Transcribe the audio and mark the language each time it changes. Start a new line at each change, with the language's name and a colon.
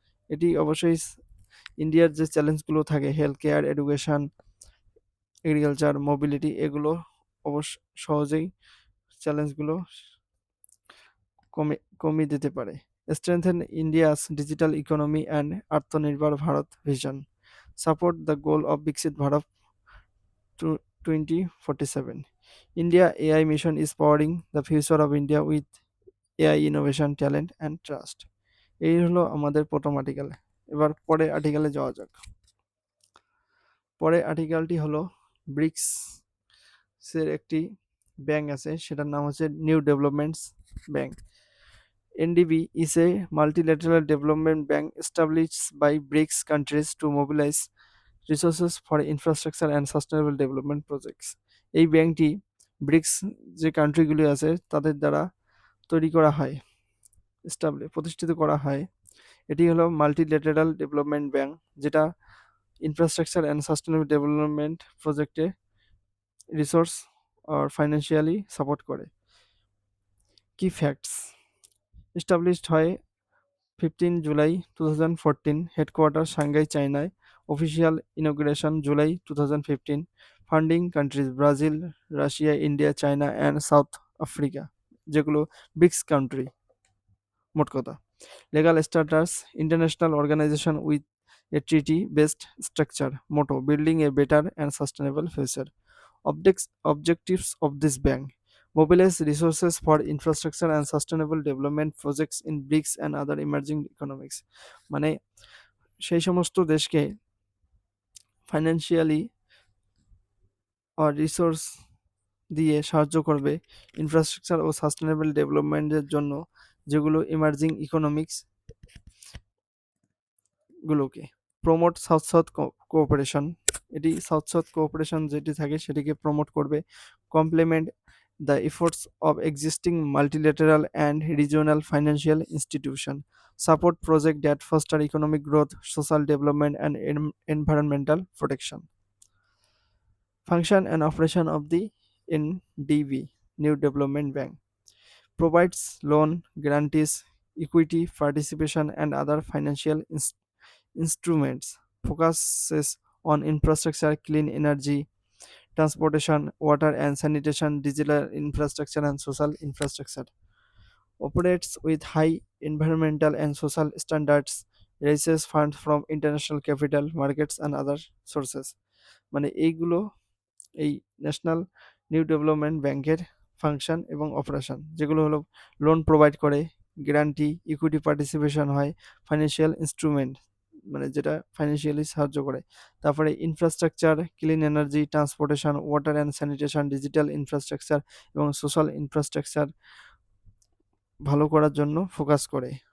Bangla: এটি অবশ্যই ইন্ডিয়ার যে চ্যালেঞ্জগুলো থাকে health care, education, agriculture, mobility, এগুলো অবশ্য সহজেই চ্যালেঞ্জগুলো কমিয়ে দিতে পারে।
English: Strengthen India's digital economy and Atmanirbhar Bharat vision, support the goal of Viksit Bharat 2047. India AI mission is powering the future of India with AI innovation, talent and trust.
Bangla: এই হলো আমাদের প্রথম আর্টিকেল। এবার পরে আর্টিকেলে যাওয়া যাক। পরে আর্টিকেলটি হলো ব্রিক্স এর একটি ব্যাংক আছে, সেটার নাম হচ্ছে new developments bank.
English: NDB is a multilateral development bank established by BRICS countries to mobilize resources for infrastructure and sustainable development projects.
Bangla: এই ব্যাংকটি ব্রিক্স যে কান্ট্রিগুলি আছে তাদের দ্বারা তৈরি করা হয়, প্রতিষ্ঠিত করা হয়। এটি হলো মাল্টিল্যাটারাল ডেভেলপমেন্ট ব্যাংক, যেটা ইনফ্রাস্ট্রাকচার অ্যান্ড সাস্টেনেবল ডেভেলপমেন্ট প্রজেক্টে রিসোর্স আর ফাইন্যান্সিয়ালি সাপোর্ট করে।
English: কি facts, established হয় 15 July 2014, headquarter Shanghai চায়নায়, official inauguration July 2015, funding countries Brazil, Russia, India, China and South Africa,
Bangla: যেগুলো ব্রিক্স কান্ট্রি মোট কথা।
English: legal status, international organization with a treaty based structure. Motto, building a better and sustainable future. Objectives of this bank, mobilize resources for infrastructure and sustainable development projects in BRICS and other emerging economics,
Bangla: মানে সেই সমস্ত দেশকে financially আর resource দিয়ে সাহায্য করবে infrastructure ও sustainable ডেভেলপমেন্টের জন্য, যেগুলো ইমার্জিং ইকোনমিক্স গুলোকে।
English: promote South South cooperation,
Bangla: এটি সাউথ সাউথ কোঅপারেশন যেটি থাকে সেটিকে প্রমোট করবে।
English: Complement the efforts of existing multilateral and regional financial institution, support project that foster economic growth, social development and environmental protection. Function and operation of the NDB, new development bank, provides loan, guarantees, equity, participation, and other financial instruments, focuses on infrastructure, clean energy, transportation, water and sanitation, digital infrastructure, and social infrastructure. Operates with high environmental and social standards, raises funds from international capital markets and other sources.
Bangla: মানে এইগুলো এই national new development ব্যাংকের function এবং operation, যেগুলো হলো loan provide করে, guarantee, equity participation হয়, financial instrument মানে যেটা ফাইন্যান্সিয়ালি সাহায্য করে, তারপরে infrastructure, clean energy, transportation, water and sanitation, digital infrastructure এবং সোশ্যাল ইনফ্রাস্ট্রাকচার ভালো করার জন্য ফোকাস করে।